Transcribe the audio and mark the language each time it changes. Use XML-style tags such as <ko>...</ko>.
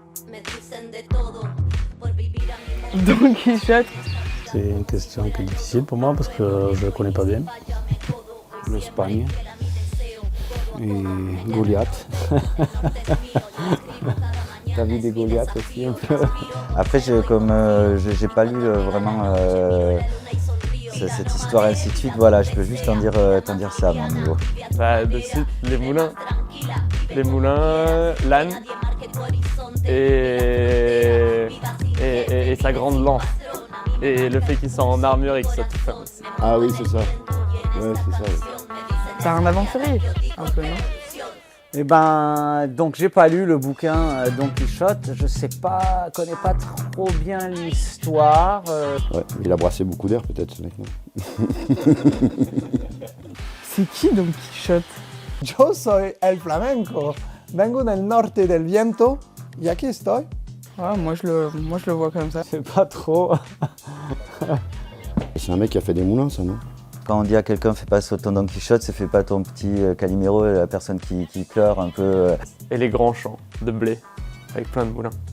<es>Me dicen de todo por vivir a mi</es> <fr>Don Quichotte. C'est une question qui est difficile pour moi parce que je ne le connais pas bien. L'Espagne. Et Goliath. David et Goliath aussi un peu. Après, comme j'ai pas lu vraiment cette histoire et ainsi de suite, voilà, je peux juste t'en dire ça à mon niveau. Bah, de suite, les moulins, l'âne et sa grande lance. Et le fait qu'ils soient en armure et qu'ils soient tout fermes aussi. Ah oui, c'est ça. Ouais, c'est ça. Oui. C'est un aventurier, un peu, non? Eh ben, donc j'ai pas lu le bouquin Don Quichotte, je connais pas trop bien l'histoire. Ouais, il a brassé beaucoup d'air peut-être ce mec-là. C'est qui Don Quichotte?</fr> <es>Yo soy el flamenco. Vengo del norte del viento y aquí estoy.</es> <fr>Ouais, moi je le vois comme ça. C'est pas trop. C'est un mec qui a fait des moulins, ça, non? Quand on dit à quelqu'un fais pas ton Don Quichotte, c'est fais pas ton petit Calimero, la personne qui pleure un peu. Et les grands champs de blé avec plein de moulins.</fr>